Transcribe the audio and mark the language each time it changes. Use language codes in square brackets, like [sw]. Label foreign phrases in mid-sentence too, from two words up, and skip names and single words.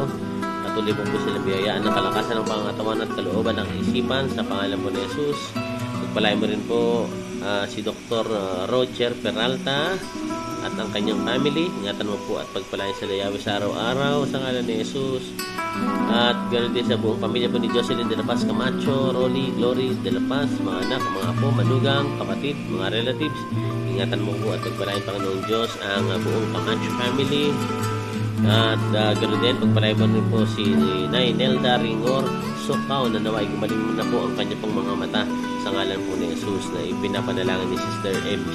[tl] Patuloy po sila biyayaan ng kalakasan ng pangatawan at kalooban ng isipan sa pangalan po ni Jesus. Pagpalain mo rin po si Dr. Roger Peralta at ang kanyang family. Ingatan mo po at pagpalain sila, Yahweh, sa araw-araw sa ngalan ni Jesus. At ganoon din sa buong pamilya po ni Jocelyn de la Paz Camacho, Rolly, Glory de la Paz, mga anak, mga apo, manugang, kapatid, mga relatives. Ingatan mo po at pagpalain, Panginoong Diyos, ang buong Camacho family. At ganoon din, pagpalain mo rin po si Nay Nelda Ringor Sokaw na naway gumaling mo na po ang kanya pong mga mata sa ngalan po ni Jesus na ipinapanalangin ni Sister MJ.